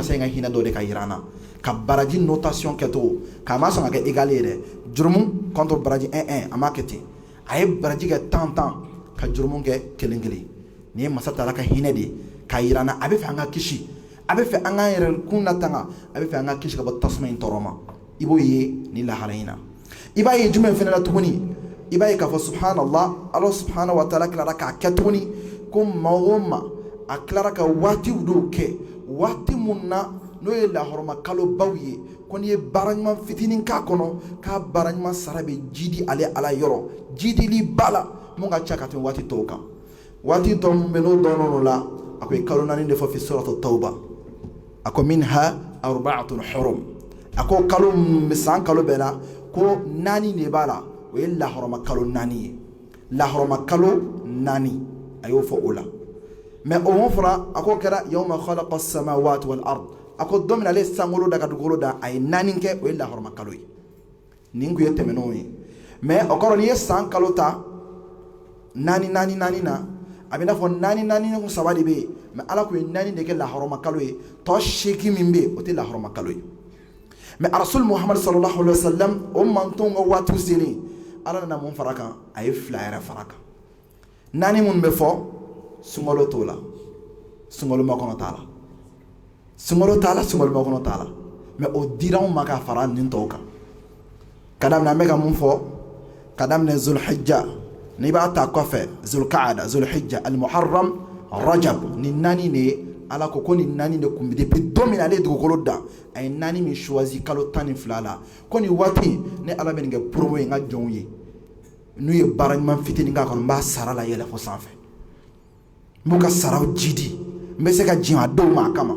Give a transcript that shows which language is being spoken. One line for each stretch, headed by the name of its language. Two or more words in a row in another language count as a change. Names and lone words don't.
Bambara: in ka hinɛ dɔ de ka yira an na ka baraji notation kɛcogo k'a ma sɔn ka kɛ égal ye dɛ jurumu contre baraji 1 a ma kɛ ten a ye baraji kɛ 10 ka jurumu kɛ kelen nin ye masa taala ka hinɛ de k'a yira an na a bɛ fɛ an ka kisi a bɛ fɛ an k'an yɛrɛ kun latanga a bɛ fɛ an ka kisi ka bɔ tasuma in tɔɔrɔ ma i b'o ye ni lahala in na i b'a ye jumɛn fɛnɛ la tuguni i b'a ye k'a fɔ subhanallah
Arabic: الله سبحانه وتعالى
Bambara: tilara k'a kɛ tuguni ko maa o maa a tilara ka waatiw dɔw kɛ waati mun na n'o ye lahɔrɔma kalobaw ye ko n'i ye baara ɲuman fitinin k'a kɔnɔ k'a baara ɲuman sara bɛ jidi ale Ala yɔrɔ jidili ba la mun ka ca ka tɛmɛ waati tɔw kan waati tɔ mun bɛ n'o dɔɔnin la a ko ye kalo 4 de fɔ fi suratu tawba a ko
Arabic: منها أربعة حرم
Bambara: a ko kalo san kalo bɛɛ la ko 4 de b'a la o ye lahɔrɔma kalo 4 ye lahɔrɔma kalo 4 a y'o fɔ o la mais o mun fɔra a ko kɛra
Arabic: يوم خلق السماوات والأرض
Bambara: a ko don min ale sankolo da ka dugukolo da a ye 4 kɛ o ye lahɔrɔma kalo ye nin kun ye tɛmɛnenw ye mais o kɔrɔ n'i ye san kalo ta 4 na a bɛ n'a fɔ 4 saba de bɛ yen mais Ala kun ye 4 de kɛ lahɔrɔma kalo ye tɔ 8 min bɛ yen o tɛ lahɔrɔma kalo ye mais Rasul Muhammad
Arabic: صلى الله عليه وسلم
Bambara: o mantonw ka waatiw selen Ala nana mun fara kan a ye 2 yɛrɛ fara kan 4 minnu bɛ fɔ sunkalo t'o la sunkalo makɔnɔ t'a la sunkalo t'a la sunkalo makɔnɔ t'a la mais o dira anw ma ka fara nin tɔw kan ka daminɛ an bɛ ka mun fɔ ka daminɛ Zulhijja n'i b'a ta kɔfɛ Zulqaada Zulhijja Al-Muharram Rajab nin 4 de ye Ala ko nin 4 de kun bɛ depuis don min ale ye dugukolo da a ye 4 min choisi kalo 12 la ko nin waati ne Ala bɛ nin kɛ promo ye n ka jɔnw ye n'u ye baara ɲuman fitinin k'a kɔnɔ n b'a sara la yɛlɛ fo sanfɛ n b'u ka saraw jidi n bɛ se ka jɛn a dɔw ma a kama